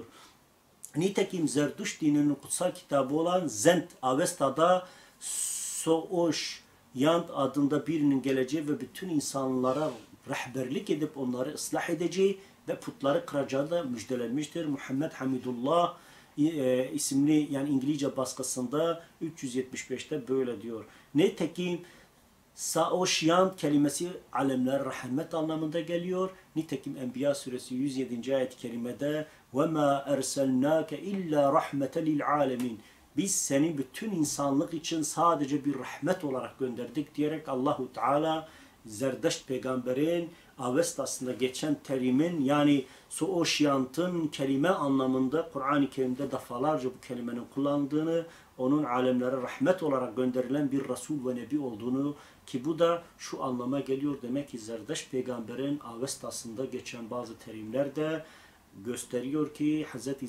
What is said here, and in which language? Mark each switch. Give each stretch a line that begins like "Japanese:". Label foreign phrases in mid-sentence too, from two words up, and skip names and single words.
Turkish: Nitekim Zerdüşt dininin kutsal kitabı olan Zend Avesta'da Sooş Yant adında birinin geleceği ve bütün insanlara rehberlik edip onları ıslah edeceği ve putları kıracağı da müjdelenmiştir. Muhammed Hamidullah isimli yani İngilizce baskısında 375'te böyle diyor. Nitekim Saoşyan kelimesi alemler rahmet anlamında geliyor. Nitekim Enbiya suresi 107. ayet-i kerimede
Arabic: وَمَا اَرْسَلْنَاكَ اِلَّا رَحْمَةً لِلْعَالَمِينَ
Turkish: Biz seni bütün insanlık için sadece bir rahmet olarak gönderdik diyerek Allahu Teala Zerdeşt peygamberin Avestasında geçen terimin yani Suoşyant'ın kelime anlamında Kur'an-ı Kerim'de defalarca bu kelimenin kullandığını, onun alemlere rahmet olarak gönderilen bir Resul ve Nebi olduğunu, ki bu da şu anlama geliyor demek ki Zerdeşt peygamberin Avestasında geçen bazı terimler de gösteriyor ki Hz.